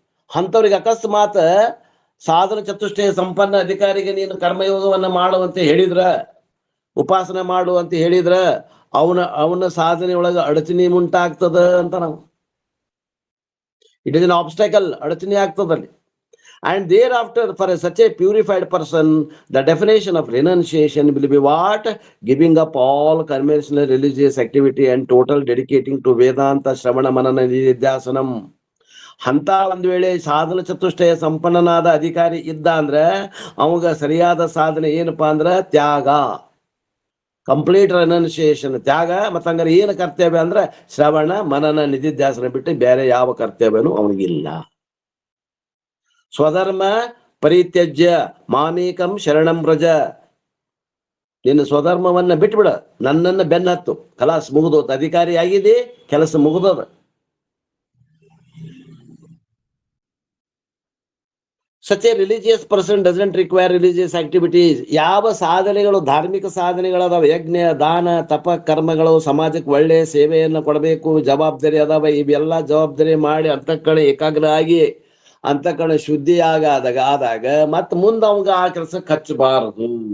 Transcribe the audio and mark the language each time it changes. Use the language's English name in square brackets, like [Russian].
[Kannada] ಅಂಥವ್ರಿಗೆ ಅಕಸ್ಮಾತ್ ಸಾಧನ ಚತುಷ್ಟಯ ಸಂಪನ್ನ ಅಧಿಕಾರಿಗೆ ನೀನು ಕರ್ಮಯೋಗವನ್ನ ಮಾಡುವಂತ ಹೇಳಿದ್ರ, ಉಪಾಸನೆ ಮಾಡು ಅಂತ ಹೇಳಿದ್ರ, ಅವನ ಸಾಧನೆ ಒಳಗ ಅಡಚಣೆ ಉಂಟಾಗ್ತದ ಅಂತ ನಾವು. [English] it is an obstacle, [Kannada] ಅಡಚಣೆ ಆಗ್ತದಲ್ಲಿ. [English] And thereafter, for such a purified person, the definition of renunciation will be what? Giving up all conventional religious activity and total dedicating to Vedanta, Shravana, Manana, Nidhyasanam. [Kannada] ಅಂತ ಒಂದ್ ವೇಳೆ ಸಾಧನ ಚತುಷ್ಟಯ ಸಂಪನ್ನನಾದ ಅಧಿಕಾರಿ ಇದ್ದ ಅಂದ್ರೆ ಅವಾಗ ಸರಿಯಾದ ಸಾಧನೆ ಏನಪ್ಪಾ ಅಂದ್ರ ತ್ಯಾಗ, [English] complete renunciation, [Kannada] ತ್ಯಾಗ. ಮತ್ತಂಗಾರೆ ಏನು ಕರ್ತವ್ಯ ಅಂದ್ರೆ ಶ್ರವಣ ಮನನ ನಿಧಿಧ್ಯಾಸನ ಬಿಟ್ಟು ಬೇರೆ ಯಾವ ಕರ್ತವ್ಯನೂ ಅವನಿಗಿಲ್ಲ. [Sanskrit] ಸ್ವಧರ್ಮ ಪರಿತ್ಯಜ್ಯ ಮಾಮೇಕಂ ಶರಣಂ ವ್ರಜ. [Kannada] ನಿನ್ನ ಸ್ವಧರ್ಮವನ್ನ ಬಿಟ್ಬಿಡ, ನನ್ನನ್ನ ಬೆನ್ನತ್ತು. ಕಲಾಸ್ ಮುಗಿದೋತ್. ಅಧಿಕಾರಿ ಆಗಿದೆ, ಕೆಲಸ ಮುಗಿದದ. [English] Such a religious person doesn't require religious activities. [Kannada] ಯಾವ ಸಾಧನೆಗಳು, ಧಾರ್ಮಿಕ ಸಾಧನೆಗಳದಾವ, ಯಜ್ಞ ದಾನ ತಪ ಕರ್ಮಗಳು, ಸಮಾಜಕ್ಕೆ ಒಳ್ಳೆ ಸೇವೆಯನ್ನ ಕೊಡಬೇಕು, ಜವಾಬ್ದಾರಿ ಅದಾವ. ಇವೆಲ್ಲ ಜವಾಬ್ದಾರಿ ಮಾಡಿ ಅಂತಃಕರಣ ಏಕಾಗ್ರ ಆಗಿ ಅಂತಃಕರಣ ಶುದ್ಧಿ ಆದಾಗ ಮತ್ ಮುಂದೆ ಅವಾಗ ಆ ಕೆಲಸಕ್ಕೆ ಹಚ್ಚಬಾರದು.